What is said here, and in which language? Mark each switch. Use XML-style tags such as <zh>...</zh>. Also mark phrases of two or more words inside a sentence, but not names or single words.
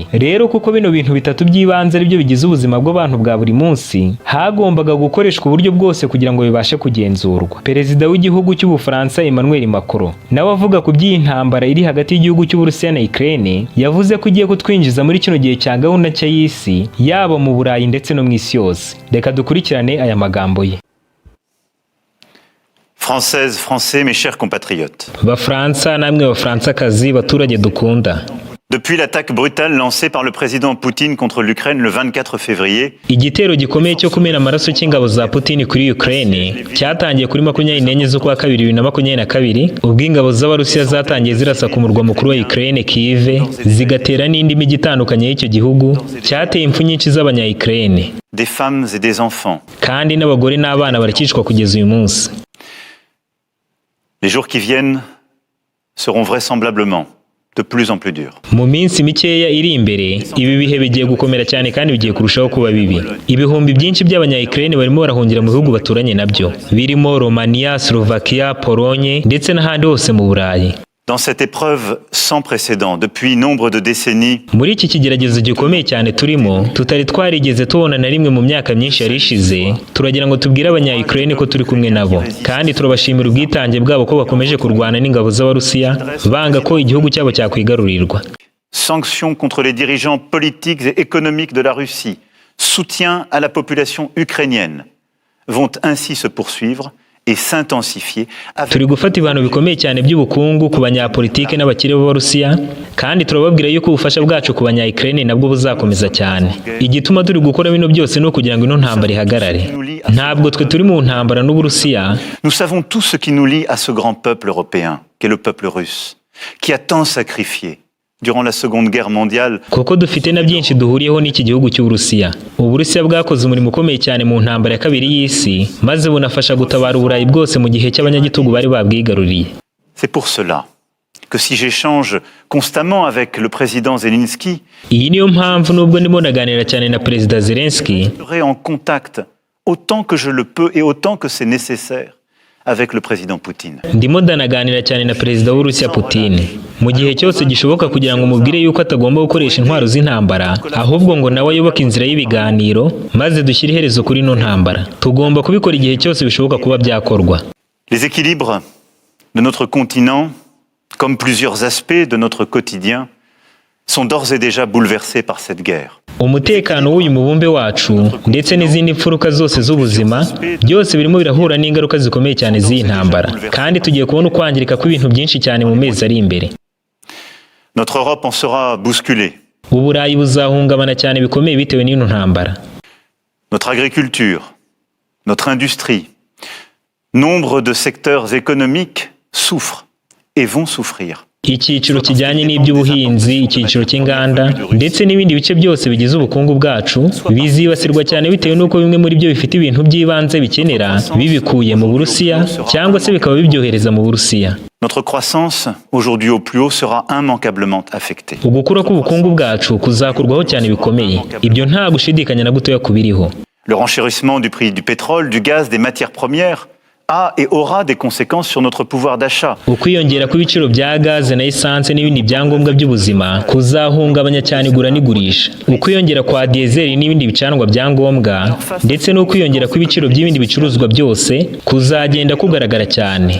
<rw>Rero kuko bino bintu bitatu by'ibanze ari byo bigize ubuzima bw'abantu bwa buri munsi, hagombaga gukoreshwa uburyo bwose kugira ngo bibashe kugenzurwa. Perezida w'igihugu cy'Ubufaransa Emmanuel Macron nawe avuga ku by'iyi ntambara iri hagati y'igihugu cy'Uburusiya na Ukraine, yavuze ko igiye kutwinjiza muri kino gihe cya gahunda nshya y'isi, yaba mu Burayi ndetse no mu isi yose. Reka dukurikirane aya magambo ye.</rw> <fr>Françaises, Français, mes chers compatriotes.</fr> <rw>Bafransa namwe bafransakazi baturage dukunda.</rw> <fr>Depuis l'attaque brutale lancée par le président Poutine contre l'Ukraine le 24 février,</fr> <rw>Igitero gikomeye cyo kumena amaraso cy'ingabo za Putin kuri Ukraine cyatangiye kuri 24 z'ukwa kabiri 2022, ubwo ingabo z'Abarusiya zatangiye zirasa ku murwa mukuru wa Ukraine Kiev, zigatera n'indi mijyi itandukanye y'icyo gihugu, cyateye impfu nyinshi z'abanya-Ukraine.</rw> <fr>des femmes et des enfants.</fr> <rw>Kandi n'abagore n'abana barakicwa kugeza uyu munsi.</rw> <fr>Les jours qui viennent seront vraisemblablement de plus en plus durs.</fr> <rw>Mu minsi mikeya iri imbere, ibi bihe bigiye gukomera cyane kandi bigiye kurushaho kuba bibi. Ibihumbi byinshi by'abanya-Ukraine barimo barahungira mu bihugu baturanye nabyo, birimo Romania, Slovakia, Polonye ndetse n'ahandi hose mu Burayi.</rw> <fr>Dans cette épreuve sans précédent depuis nombre de décennies,</fr> <rw>Muri iki kigeragezo gikomeye cyane turimo, tutari twarigeze tubona na rimwe mu myaka myinshi yari ishize, turagira ngo tubwire abanya-Ukraine ko turi kumwe nabo, kandi turabashimira ubwitange bwabo ko bakomeje kurwana n'ingabo z'Abarusiya, banga ko igihugu cyabo cyakwigarurirwa.</rw> <fr>sanctions contre les dirigeants politiques et économiques de la Russie, soutien à la population ukrainienne, vont ainsi se poursuivre et s'intensifier avec...</fr> <rw>Turi gufata ibintu bikomeye cyane by'ubukungu ku banyapolitike n'abakire b'Abarusiya, kandi turababwira yuko ubufasha bwacu ku banya-Ukraine nabwo buzakomeza cyane. Igituma turi gukora bino byose no kugira ngo ino ntambara ihagarare. Ntabwo twe turi mu ntambara n'Uburusiya.</rw> <fr>Nous savons tout ce qui nous lie à ce grand peuple européen, qu'est le peuple russe, qui a tant sacrifié durant la Seconde Guerre mondiale.</fr> <rw>Kuko dufite na byinshi duhuriyeho n'iki gihugu cy'Uburusiya. Uburusiya bwakoze umurimo ukomeye cyane mu ntambara ya kabiri y'isi, maze bunafasha gutabara Uburayi bwose mu gihe cy'abanyagitugu bari babwigaruriye.</rw> <fr>C'est pour cela que si j'échange constamment avec le président Zelensky,</fr> <rw>Iyi niyo mpamvu nubwo ndimo naganira cyane na Perezida Zelensky,</rw> <fr>je serai en contact autant que je le peux et autant que c'est nécessaire avec le président Poutine.</fr> <rw>ndimo ndanaganira cyane na Perezida w'Uburusiya Putin, mu gihe cyose gishoboka kugira ngo mubwire yuko atagomba gukoresha intwaro z'intambara, ahubwo ngo nawe ayoboke inzira y'ibiganiro, maze dushyire iherezo kuri ino ntambara. Tugomba kubikora igihe cyose bishoboka kuba byakorwa.</rw> <fr>Les équilibres de notre continent, comme plusieurs aspects de notre quotidien, sont d'ores et déjà bouleversés par cette guerre.</fr> <rw>Umutekano w'uyu mubumbe wacu ndetse n'izindi mfuruka zose z'ubuzima byose birimo birahura n'ingaruka zikomeye cyane z'iyi ntambara, kandi tugiye kubona ukwangirika kw'ibintu byinshi cyane mu mezi ari imbere.</rw> <fr>Notre Europe en sera bousculée.</fr> <rw>Uburayi buzahungabana cyane bikomeye bitewe n'ino ntambara.</rw> <fr>Notre agriculture, notre industrie, nombre de secteurs économiques souffrent et vont souffrir.</fr> <rw>Icyiciro kijyanye n'iby'ubuhinzi, icyiciro cy'inganda ndetse n'ibindi bice byose bigize ubukungu bwacu bizibasirwa cyane bitewe n'uko bimwe muri byo bifite ibintu by'ibanze bikenera bibikuye mu Burusiya cyangwa se bikaba bibyohereza mu Burusiya.</rw> <fr>Notre croissance, aujourd'hui au plus haut, sera immanquablement affectée.</fr> <rw>Ugukura k'ubukungu bwacu kuzakurwaho cyane bikomeye. Ibyo nta gushidikanya na gutoya kubiriho.</rw> <fr>Le renchérissement du prix du pétrole, du gaz, des matières premières a et aura des conséquences sur notre pouvoir d'achat.</fr> <rw>Ukwiyongera kw'ibiciro bya gaze na essence n'ibindi byangombwa by'ubuzima kuzahungabanya cyane igura n'igurisha. Ukwiyongera kwa diesel n'ibindi bicanwa byangombwa ndetse n'ukwiyongera kw'ibiciro by'ibindi bicuruzwa byose kuzagenda kugaragara cyane.</rw>